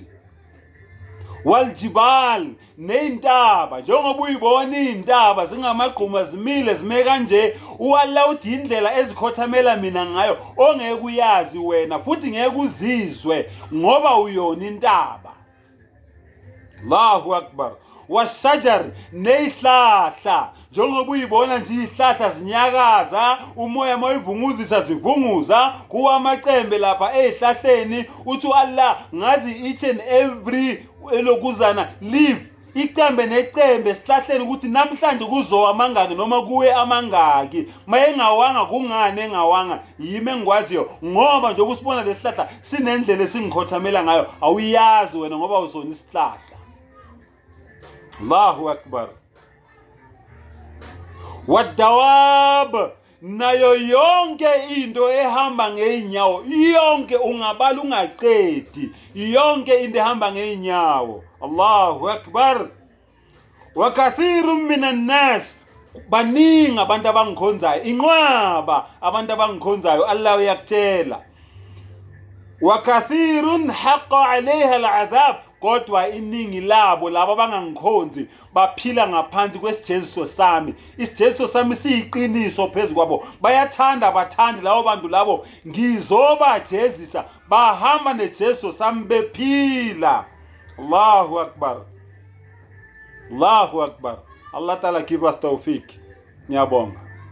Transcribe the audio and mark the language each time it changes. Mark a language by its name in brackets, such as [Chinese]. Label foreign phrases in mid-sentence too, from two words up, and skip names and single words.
[Zulu] Waljibal, neintaba njengoba uyibona intaba zingamagquma zimile zime kanje, uAllah uthi indlela ezikhothamela mina ngayo, ongeke uyazi wena futhi ngeke uzizwe ngoba uyona intaba. [Arabic] Allahu akbar. [Zulu] Washajar, neyihlahla njengoba uyibona nje izihlahla zinyakaza, umoya moyivunguzisa zivunguza kuwa amacembe lapha ezihlahleni. Uthi uAllah ngazi [English] each and every [Zulu] elokuzana live, icembe necembe esihlahleni, ukuthi namhlanje kuzowa amangaki noma kuwe amangaki. Maye ngawanga kungane engawanga, yimi engikwaziyo ngoba nje usibona lesihlahla sinendlela esingikhothamela ngayo, awuyazi wena ngoba usona isihlahla. Allahu akbar. Wadawab, nayo yonke into ehamba ngeinyawo, yonke ungabala ungaqedi, yonke into ehamba ngeinyawo. [Arabic] Allahu akbar. Wa kathirun minan nas, [Zulu] baningi abantu abangikhonzayo, inqwaba abantu abangikhonzayo, Allah uyakutshela. [Arabic] Wa kathirun haqqa alayha al'adhab, [Zulu] kodwa iningi labo laba abangangikhonzi baphila ngaphansi kwesijeziso sami. Isijeziso sami siyiqiniso phezu kwabo. Bayathanda bathandi labo bantu labo, ngizobajezisa, bahamba nejeziso sami bephila. [Arabic] Allahu akbar. Allahu akbar. Allah Ta'ala [English] give us [Arabic] tawfiq. [Zulu] Ngiyabonga.